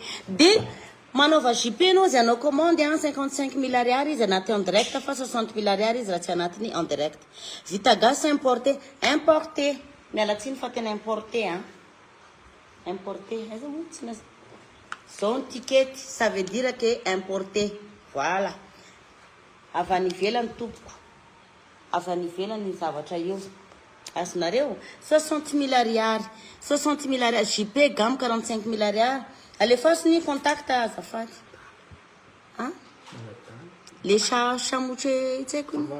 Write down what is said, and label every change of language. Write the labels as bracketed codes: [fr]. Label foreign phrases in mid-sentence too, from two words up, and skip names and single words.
[mg] dia manaova jupe anao zay anao commande a 55 000 ariary izy anaty [fr] en direct [mg] fa 60 000 ariary izy raha tsy anatiny [fr] en direct [mg] vita gasy importé mialatsiny fa tena importé a importé aiza moa tsy zao ny ticket [fr] ça veut dire que importé voilà [mg] avy any ivelany tompoko avy any ivelany zavatra io azonareo 60 000 ariary 60 000 ariary JP gamme 45 000 ariary alefasiny contact azafady hein le chamotre tseko